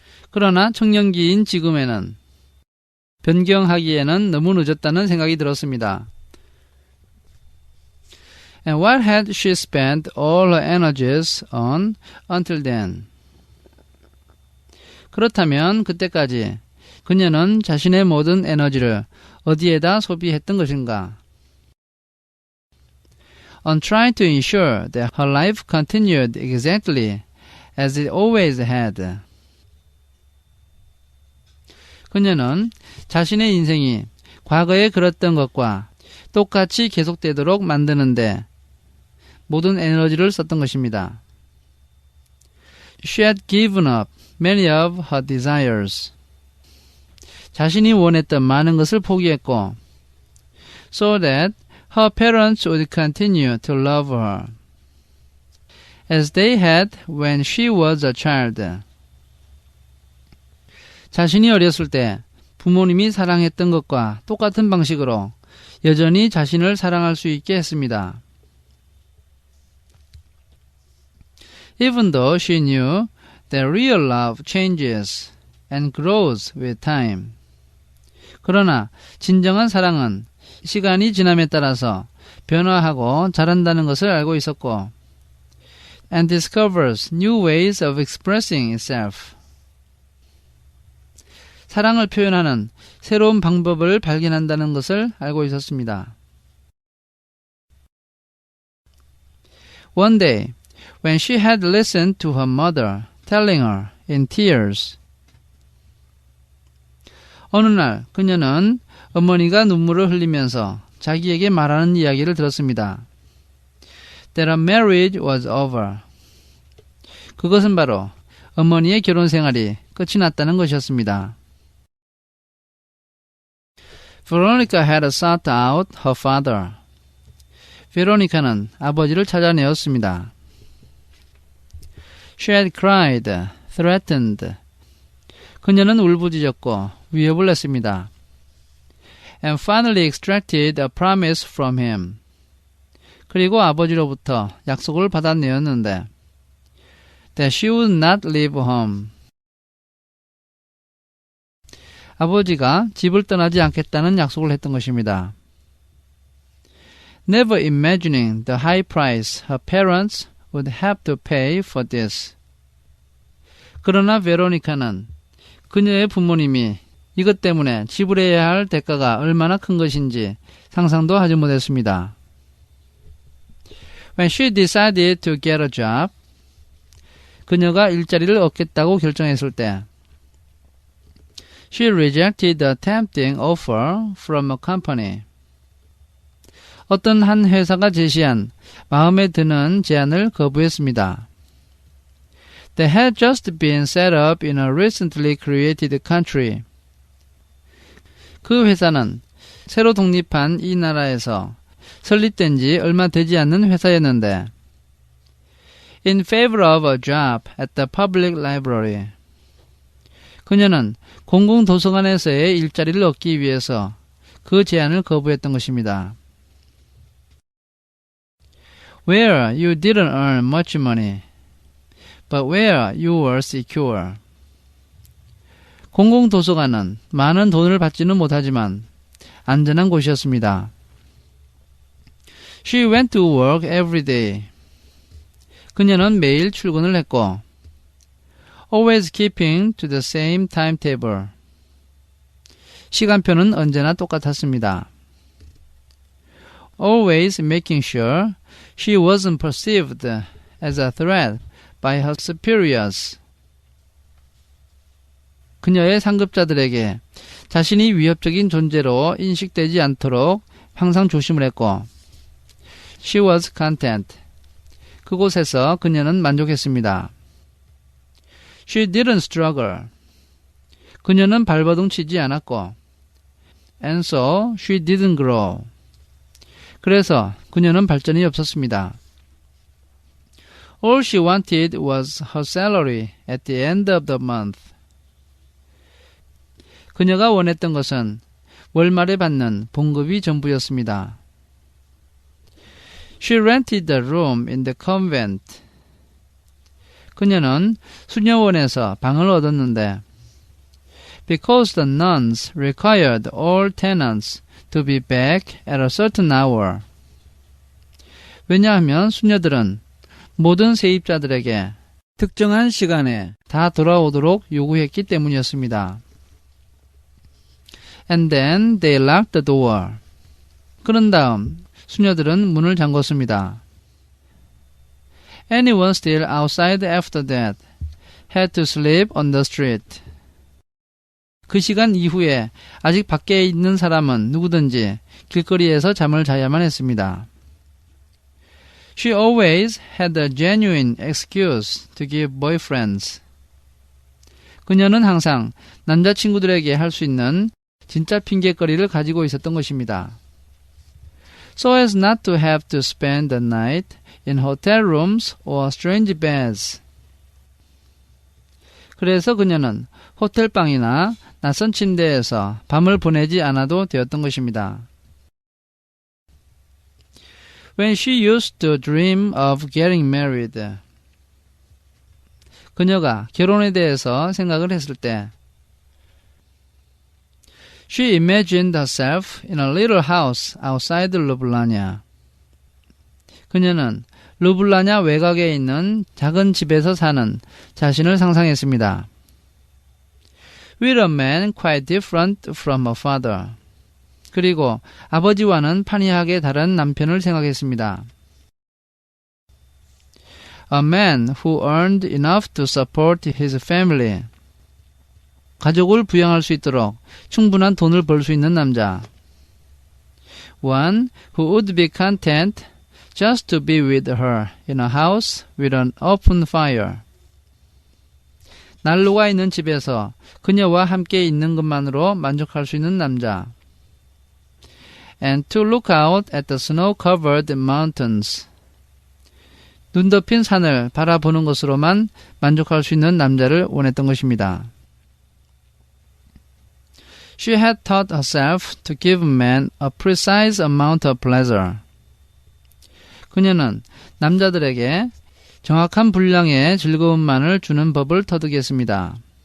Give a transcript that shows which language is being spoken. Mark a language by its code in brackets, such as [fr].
[ko] 그러나 청년기인 지금에는 변경하기에는 너무 늦었다는 생각이 들었습니다. [en] And what had she spent all her energies on until then? [ko] 그렇다면 그때까지 그녀는 자신의 모든 에너지를 어디에다 소비했던 것인가? [en] On trying to ensure that her life continued exactly as it always had. [ko] 그녀는 자신의 인생이 과거에 그랬던 것과 똑같이 계속되도록 만드는데 모든 에너지를 썼던 것입니다. [en] She had given up many of her desires. [ko] 자신이 원했던 많은 것을 포기했고 [en] so that her parents would continue to love her as they had when she was a child. [ko] 자신이 어렸을 때 부모님이 사랑했던 것과 똑같은 방식으로 여전히 자신을 사랑할 수 있게 했습니다. [en] Even though she knew that real love changes and grows with time. [ko] 그러나 진정한 사랑은 시간이 지남에 따라서 변화하고 자란다는 것을 알고 있었고 [en] and discovers new ways of expressing itself. [ko] 사랑을 표현하는 새로운 방법을 발견한다는 것을 알고 있었습니다. [en] One day, when she had listened to her mother telling her in tears. [ko] 어느 날 그녀는 어머니가 눈물을 흘리면서 자기에게 말하는 이야기를 들었습니다. [en] That her marriage was over. [ko] 그것은 바로 어머니의 결혼 생활이 끝이 났다는 것이었습니다. [en] Veronica had sought out her father. [ko] 베로니카는 아버지를 찾아내었습니다. [en] She had cried, threatened. [ko] 그녀는 울부짖었고 위협을 했습니다. [en] And finally extracted a promise from him. [ko] 그리고 아버지로부터 약속을 받아내었는데 [en] that she would not leave home. [ko] 아버지가 집을 떠나지 않겠다는 약속을 했던 것입니다. [en] Never imagining the high price her parents would have to pay for this. [ko] 그러나 베로니카는 그녀의 부모님이 이것 때문에 지불해야 할 대가가 얼마나 큰 것인지 상상도 하지 못했습니다. [en] When she decided to get a job, [ko] 그녀가 일자리를 얻겠다고 결정했을 때 [en] She rejected the tempting offer from a company. [ko] 어떤 한 회사가 제시한 마음에 드는 제안을 거부했습니다. [en] They had just been set up in a recently created country. [ko] 그 회사는 새로 독립한 이 나라에서 설립된 지 얼마 되지 않는 회사였는데 [en] In favor of a job at the public library. [ko] 그녀는 공공도서관에서의 일자리를 얻기 위해서 그 제안을 거부했던 것입니다. [en] Where you didn't earn much money, but where you were secure. [ko] 공공도서관은 많은 돈을 받지는 못하지만 안전한 곳이었습니다. [en] She went to work every day. [ko] 그녀는 매일 출근을 했고 [en] always keeping to the same timetable. [ko] 시간표는 언제나 똑같았습니다. [en] Always making sure she wasn't perceived as a threat by her superiors. [ko] 그녀의 상급자들에게 자신이 위협적인 존재로 인식되지 않도록 항상 조심을 했고 [en] She was content. [ko] 그곳에서 그녀는 만족했습니다. [en] She didn't struggle. [ko] 그녀는 발버둥 치지 않았고 [en] And so she didn't grow. [ko] 그래서 그녀는 발전이 없었습니다. [en] All she wanted was her salary at the end of the month. [ko] 그녀가 원했던 것은 월말에 받는 봉급이 전부였습니다. [en] She rented the room in the convent. [ko] 그녀는 수녀원에서 방을 얻었는데 [en] Because the nuns required all tenants to be back at a certain hour. [ko] 왜냐하면 수녀들은 모든 세입자들에게 특정한 시간에 다 돌아오도록 요구했기 때문이었습니다. [en] And then they locked the door. [ko] 그런 다음 수녀들은 문을 잠궜습니다. [en] Anyone still outside after that had to sleep on the street. [ko] 그 시간 이후에 아직 밖에 있는 사람은 누구든지 길거리에서 잠을 자야만 했습니다. [en] She always had a genuine excuse to give boyfriends. [ko] 그녀는 항상 남자친구들에게 할 수 있는 진짜 핑계거리를 가지고 있었던 것입니다. [en] So as not to have to spend the night in hotel rooms or strange beds. [ko] 그래서 그녀는 호텔방이나 낯선 침대에서 밤을 보내지 않아도 되었던 것입니다. [en] When she used to dream of getting married. [ko] 그녀가 결혼에 대해서 생각을 했을 때 [en] She imagined herself in a little house outside Ljubljana. [ko] 그녀는 르블라냐 외곽에 있는 작은 집에서 사는 자신을 상상했습니다. [en] With a man quite different from her father. [ko] 그리고 아버지와는 판이하게 다른 남편을 생각했습니다. [en] A man who earned enough to support his family. [ko] 가족을 부양할 수 있도록 충분한 돈을 벌 수 있는 남자. [en] One who would be content just to be with her in a house with an open fire. [ko] 난로가 있는 집에서 그녀와 함께 있는 것만으로 만족할 수 있는 남자. [en] And to look out at the snow-covered mountains. [ko] 눈 덮인 산을 바라보는 것으로만 만족할 수 있는 남자를 원했던 것입니다. [en] She had taught herself to give men a precise amount of pleasure. [ko] 그녀는 남자들에게 정확한 분량의 즐거움만을 주는 법을 터득했습니다.